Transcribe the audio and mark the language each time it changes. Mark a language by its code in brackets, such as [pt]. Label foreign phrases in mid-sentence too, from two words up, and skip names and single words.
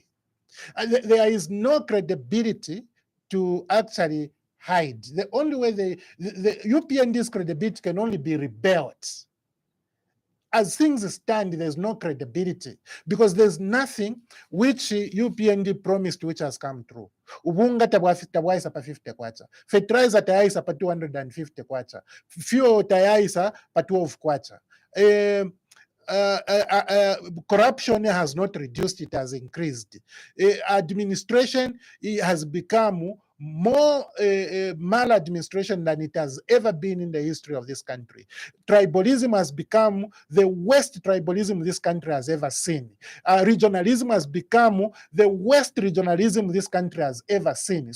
[en] There is no credibility to actually hide. The only way the UPND's credibility can only be rebuilt. As things stand, there's no credibility because there's nothing which UPND promised which has come true. [bem] Ubunga tawaisa pa 50 kwacha. Fertilizer tayaisa pa 250 kwacha. Fuel tayaisa pa 12 kwacha. [en] Corruption has not reduced, it has increased. Administration has become more maladministration than it has ever been in the history of this country. Tribalism has become the worst tribalism this country has ever seen. Regionalism has become the worst regionalism this country has ever seen.